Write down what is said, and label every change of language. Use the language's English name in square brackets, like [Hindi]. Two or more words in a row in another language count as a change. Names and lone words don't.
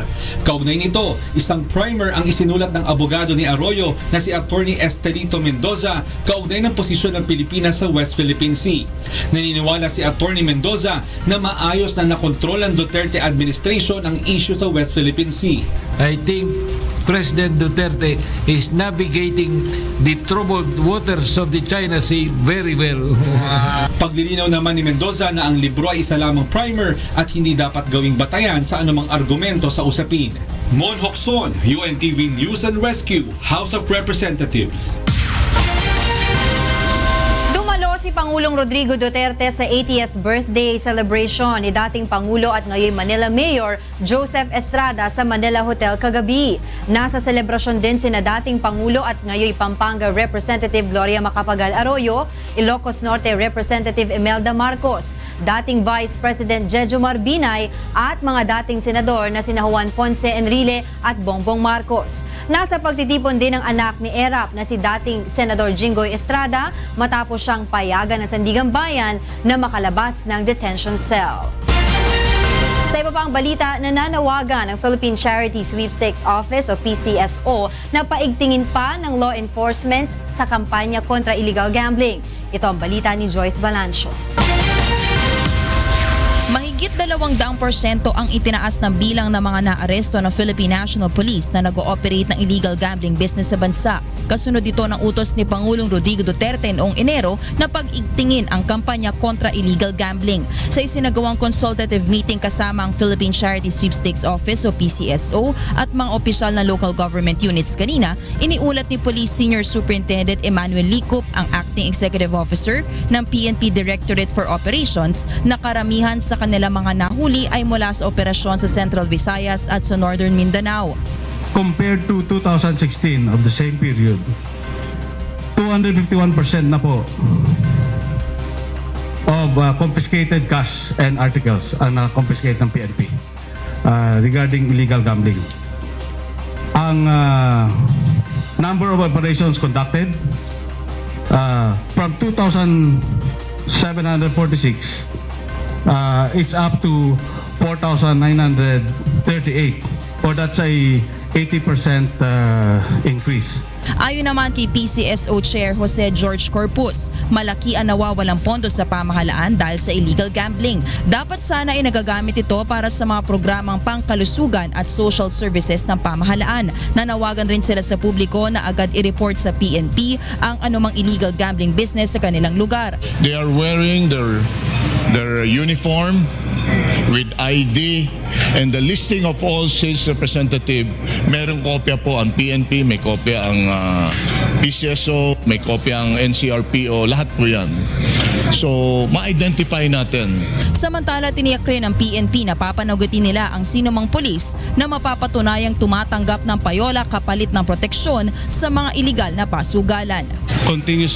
[Filipino] Kaugnay nito, isang primer ang isinulat ng abogado ni Arroyo na si Atty. Estelito Mendoza kaugnay ng posisyon ng Pilipinas sa West Philippine Sea. Naniniwala si Atty. Mendoza na maayos na nakontrol ng [English] Duterte administration [Filipino] ang issue sa West Philippine Sea. [English] I think President Duterte is navigating the troubled waters of the China Sea very well. [Filipino] Paglilinaw naman ni Mendoza na ang libro ay isa lamang primer at hindi dapat gawing batayan sa anumang argumento sa usapin. Mon Hokson, UNTV News and Rescue, House of Representatives. Dumalo si Pangulong Rodrigo Duterte sa [English] 80th birthday celebration [Filipino] ni dating Pangulo at ngayon Manila Mayor Joseph Estrada sa Manila Hotel kagabi. Nasa selebrasyon din sina dating Pangulo at ngayon Pampanga Representative Gloria Macapagal Arroyo, Ilocos Norte Representative Imelda Marcos, dating Vice President Jejo Marbinay at mga dating senador na sina Juan Ponce Enrile at Bongbong Marcos. Nasa pagtitipon din ng anak ni Erap na si dating Senador Jinggoy Estrada matapos siyang payagan ng Sandigan Bayan na makalabas ng [English] detention cell. [Filipino] Sa iba pang balita, nananawagan ng Philippine Charity Sweepstakes Office o PCSO na paigtingin pa ng [English] law enforcement [Filipino] sa kampanya kontra [English] illegal gambling. [Filipino] Ito ang balita ni Joyce Balancio. Mahigit 200% ang itinaas ng bilang ng mga naaresto ng Philippine National Police na nag-ooperate ng [English] illegal gambling business [Filipino] sa bansa. Kasunod ito ng utos ni Pangulong Rodrigo Duterte noong Enero na pag-igtingin ang kampanya kontra [English] illegal gambling. [Filipino] Sa isinagawang [English] consultative meeting [Filipino] kasama ang Philippine Charity Sweepstakes Office o PCSO at mga opisyal na [English] local government units [Filipino] kanina, iniulat ni Police Senior Superintendent Emmanuel Licup, ang Acting Executive Officer ng PNP Directorate for Operations, na karamihan sa kanila mga nahuli ay mula sa operasyon sa Central Visayas at sa Northern Mindanao. [English] Compared to 2016 of the same period, 251% [Filipino] na po [English] of confiscated cash and articles [Filipino] ang na-confiscate ng PNP [English] regarding illegal gambling. Ang number of operations conducted from 2,746 it's up to 4,938, or that's a 80% increase. [Filipino] Ayon naman kay PCSO Chair Jose George Corpus, malaki ang nawawalang pondo sa pamahalaan dahil sa illegal gambling. Dapat sana ay nagagamit ito para sa mga programang pangkalusugan at [English] social services [Filipino] ng pamahalaan. Nanawagan rin sila sa publiko na agad i-report sa PNP ang anumang [English] illegal gambling business [Filipino] sa kanilang lugar. [English] They are wearing their uniform with ID and the listing of all sales representative. [Filipino] Merong kopya po ang PNP, may kopya ang PCSO, may kopya ang NCRPO, lahat po yan. So, ma-identify natin. Samantala, tiniyak rin ng PNP na papanagutin nila ang sinumang pulis na mapapatunayang tumatanggap ng payola kapalit ng proteksyon sa mga iligal na pasugalan.